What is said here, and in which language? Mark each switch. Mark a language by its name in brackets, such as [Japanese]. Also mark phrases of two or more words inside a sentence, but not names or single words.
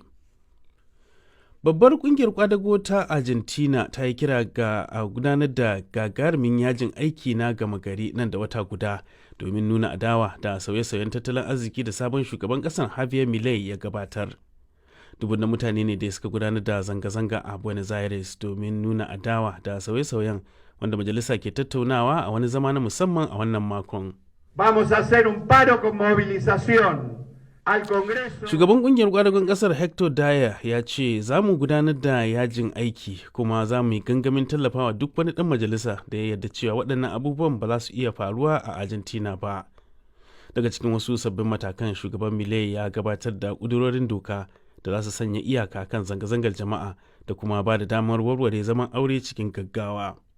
[Hausa] Babbar kungiyar kwadago ta Argentina ta yi kira ga a gudanar da gagarumin yajin aiki na gama gari nan da wata guda domin nuna adawa da sauye-sauyen tattalin arziki da sabon shugaban kasar Javier Milei ya gabatar. Dubunnan mutane ne da suka gudanar da zanga-zanga a Buenos Aires domin nuna adawa da sauye-sauyen wanda majalisa ke tattaunawa a wani zama na musamman a wannan makon. [Spanish] Vamos a hacer un paro con movilización al Congreso. [Hausa] Shugaban kungiyar kwadagon kasar Hector Dyer ya ce za mu gudanar da yajin aiki kuma za mu yi gangamin tallafawa duk wani dan majalisa da ya yarda cewa waɗannan abubuwan ba za su iya faruwa a Argentina ba. Daga cikin wasu sabbin matakan shugaban Milei ya gabatar da ƙudurorin doka da za su sanya iyaka kan zanga-zangar jama'a da kuma ba da damar warware zaman aure cikin gaggawa.